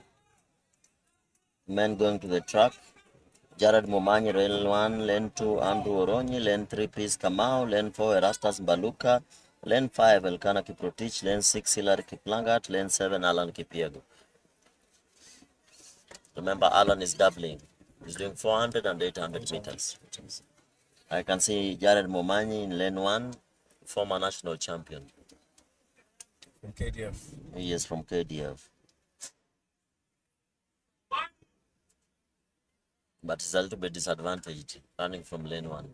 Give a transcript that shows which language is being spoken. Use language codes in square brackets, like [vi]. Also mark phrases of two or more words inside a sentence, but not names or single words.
[en] Men going to the track. Jared Momanyi, lane 1, lane 2, Andrew Oronyi, lane 3, Peace Kamau, lane 4, Erastus Mbaluka, lane 5, Elkana Kiprotich, lane 6, Hilary Kiplangat, lane 7, Alan Kipiego. Remember, Alan is doubling. He's doing 400 and 800 meters. I can see Jared Momanyi in lane 1, former national champion. From KDF. He is from KDF. But he's a little bit disadvantaged running from lane 1.